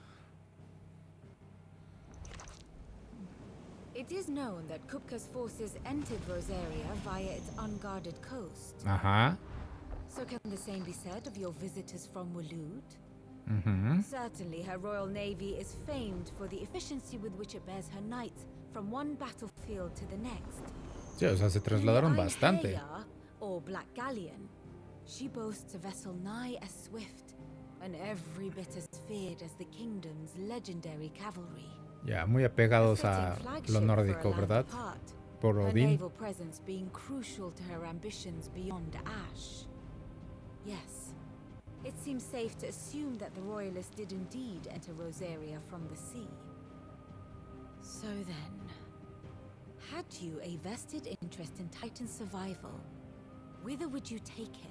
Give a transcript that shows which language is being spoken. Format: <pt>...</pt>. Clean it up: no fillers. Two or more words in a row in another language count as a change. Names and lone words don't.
<en>It is known that Kupka's forces entered Rosaria via its unguarded coast. Ajá. So can the same be said of your visitors from Waloed? Certainly, her Royal Navy is famed for the efficiency with which it bears her knights from one battlefield to the next.</en> <es>Sí, o sea, se trasladaron bastante.</es> <en>Or Black Galleon, she boasts a vessel nigh as swift and every bit as feared as the kingdom's legendary cavalry.</en> <es>Ya, muy apegados a lo nórdico, ¿verdad? Por Odín.</es> <en>Her naval presence being crucial to her ambitions beyond Ash. Yes, it seems safe to assume that the Royalists did indeed enter Rosaria from the sea. So then, had you a vested interest in Titan's survival, whither would you take him?</en>